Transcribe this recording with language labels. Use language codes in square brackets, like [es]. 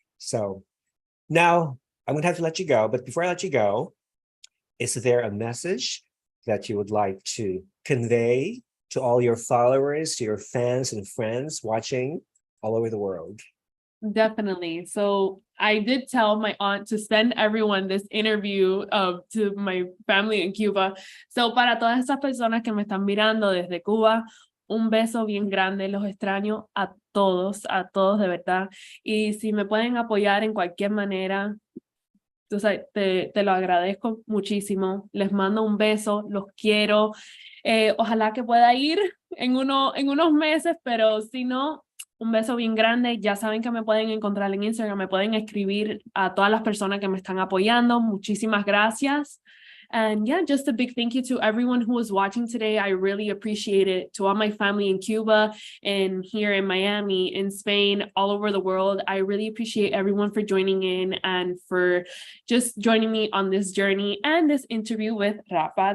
[en] So now I'm going to have to let you go. But before I let you go, is there a message that you would like to convey to all your followers, to your fans and friends watching all over the world? Definitely. So I did tell my aunt to send everyone this interview to my family in Cuba. [es] So para todas esas personas que me están mirando desde Cuba, un beso bien grande, los extraño a todos de verdad. Y si me pueden apoyar en cualquier manera, entonces te lo agradezco muchísimo. Les mando un beso, los quiero. Ojalá que pueda ir en unos meses, pero si no, un beso bien grande. Ya saben que me pueden encontrar en Instagram, me pueden escribir a todas las personas que me están apoyando. Muchísimas gracias. [en] And yeah, just a big thank you to everyone who was watching today. I really appreciate it. To all my family in Cuba and here in Miami, in Spain, all over the world. I really appreciate everyone for joining in and for just joining me on this journey and this interview with Rafa.